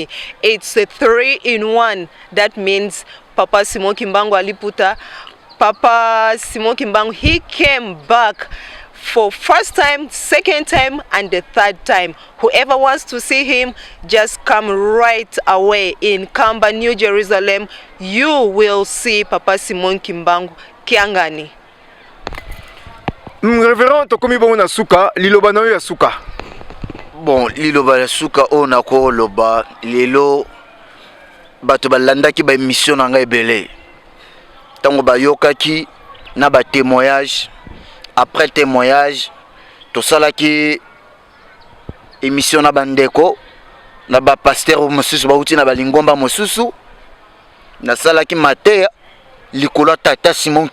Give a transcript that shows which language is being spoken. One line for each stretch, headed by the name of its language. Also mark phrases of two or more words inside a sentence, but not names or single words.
English: It's a 3-in-1. That means Papa Simon Kimbangu Aliputa, Papa Simon Kimbangu, he came back for first time, second time, and the third time. Whoever wants to see him, just come right away in Kamba, New Jerusalem. You will see Papa Simon Kimbangu Kiangani.
Lingala: Révérend tokomi bongo na suka, liloba na yo ya suka. Bon, liloba ya suka ona ko loba lelo bato balandaki ba émission na ngai belé. Tango bayokaki na ba témoignage,
French: après témoignage
Lingala: to salaki émission na bandeko na ba pasteur mosusu bauti na balingomba mosusu na salaki mater likolo Tata Simon